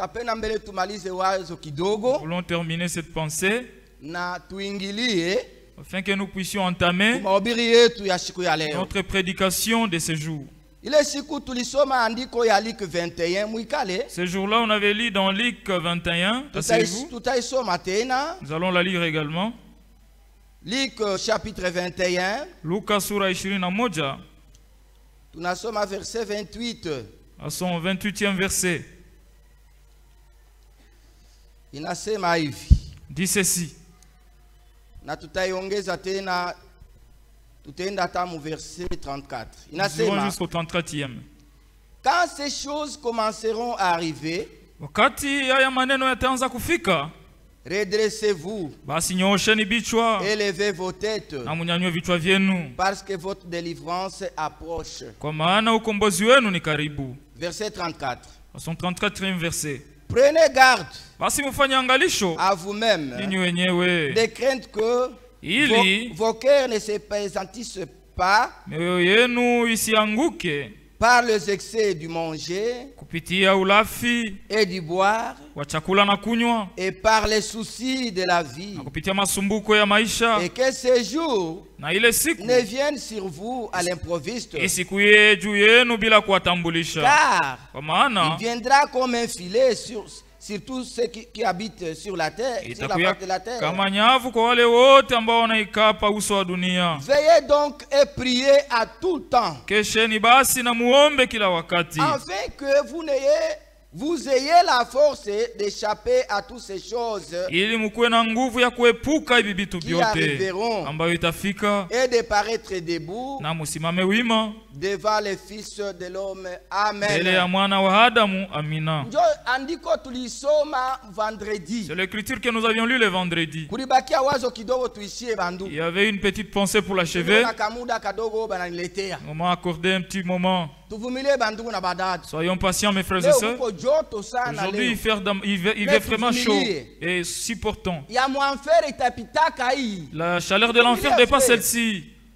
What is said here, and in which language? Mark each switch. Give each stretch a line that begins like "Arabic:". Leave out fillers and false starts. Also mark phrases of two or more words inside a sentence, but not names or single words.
French: Nous voulons terminer cette pensée afin que nous puissions entamer notre prédication de ce jour. Ce jour-là, on avait lu dans Luc 21. Nous allons la lire également. Luc chapitre 21.
Swahili: Luka sura 21. Tunasoma verset 28.
French: À son 28e verset.
Swahili: Inasema hivi.
French: Dit ceci.
Swahili: Na tutaiongeza tena, tutaenda hata mu verset 34.
French: Inasema jusqu'au 34e. Quand ces choses commenceront à arriver,
Swahili: wakati haya maneno yataanza kufika,
French: redressez-vous,
Swahili: basi nyoosheni vichwa,
French: élevez vos têtes,
Swahili: na munyanyue vichwa vyenu,
French: parce que votre délivrance approche.
Swahili: Kwa maana ukombozi wenu ni karibu.
French: Verset 34. À son 34e verset. Prenez garde,
Swahili: basi mufanye angalisho
French: à vous-même,
Swahili: ninyi wenyewe,
French: de crainte que vos cœurs ne se pesantissent pas,
Swahili: mioyo yenu isianguke
French: par les excès du manger
Swahili: kupitia ulafi
French: et du boire,
Swahili: wa chakula na kunywa,
French: et par les soucis de la vie,
Swahili: na kupitia masumbuko ya maisha,
French: et que ces jours
Swahili: na ile siku
French: ne viennent sur vous à l'improviste,
Swahili: isikuye juu yenu bila kuwatambulisha,
French: car
Swahili: kwa maana
French: il viendra comme un filet sur tous ceux qui habitent sur la terre, sur la face de la terre.
Swahili: Kama nyavu kwa wale wote ambao wanaikaa pa uso wa dunia.
French: Veillez donc et priez à tout temps,
Swahili: kesheni basi na muombe kila wakati,
French: afin que vous ayez la force d'échapper à toutes ces choses,
Swahili: ili mkuwe na nguvu ya kuepuka hivi vitu vyote ambayo itafika,
French: et de paraître debout
Swahili: na musimame wima
French: devant les fils de l'homme. Amen.
Swahili: Mbele ya mwana wa Adamu. Amina. Ndio andiko tulisoma vendredi.
French: C'est l'écriture que nous avions lu le vendredi.
Swahili: Kulibakia wazo kidogo tuishie bandu.
French: Il y avait une petite pensée pour l'achever. On m'a accordé un petit moment. Soyons patients, mes frères et sœurs. Aujourd'hui, il fait vraiment chaud et si portant. La chaleur de l'enfer dépasse celle-ci.